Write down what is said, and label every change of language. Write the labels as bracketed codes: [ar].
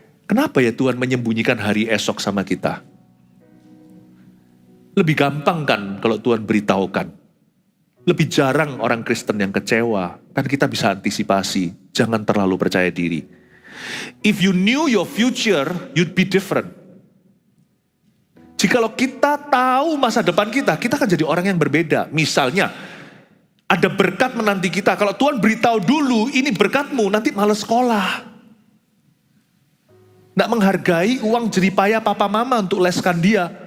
[id] Kenapa ya Tuhan menyembunyikan hari esok sama kita? Lebih gampang kan kalau Tuhan beritahukan. Lebih jarang orang Kristen yang kecewa. Kan kita bisa antisipasi. Jangan terlalu percaya diri. [en] If you knew your future, you'd be different. [id] Jikalau kita tahu masa depan kita akan jadi orang yang berbeda. Misalnya, ada berkat menanti kita. Kalau Tuhan beritahu dulu, ini berkatmu, nanti malas sekolah. Nggak menghargai uang jeripaya papa mama untuk leskan dia.